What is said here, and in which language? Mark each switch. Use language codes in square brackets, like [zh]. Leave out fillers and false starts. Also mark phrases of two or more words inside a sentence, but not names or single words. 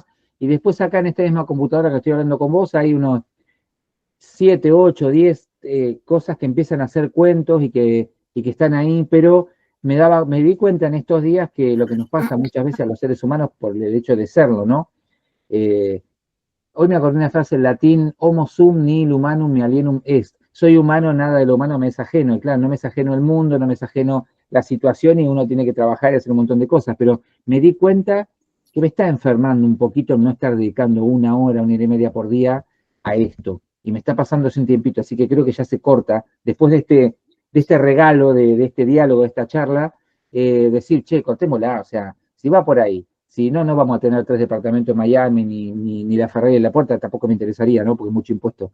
[es] Y después acá en esta misma computadora que estoy hablando con vos, hay unos 7, 8, 10 cosas que empiezan a ser cuentos y que están ahí, pero me di cuenta en estos días que lo que nos pasa muchas veces a los seres humanos por el hecho de serlo, ¿no? Eh, Hoy me acordé una frase en latín, [la] homo sum nihil humanum mi alienum est. [es] Soy humano, nada de lo humano me es ajeno. Y claro, no me es ajeno el mundo, no me es ajeno la situación y uno tiene que trabajar y hacer un montón de cosas. Pero me di cuenta que me está enfermando un poquito no estar dedicando una hora y media por día a esto. Y me está pasando hace un tiempito, así que creo que ya se corta. Después de este regalo, de este diálogo, de esta charla, decir, che, cortémosla, o sea, si va por ahí, si no, no vamos a tener 3 departamentos en Miami, ni la Ferrari en la puerta, tampoco me interesaría, ¿no? Porque es mucho impuesto.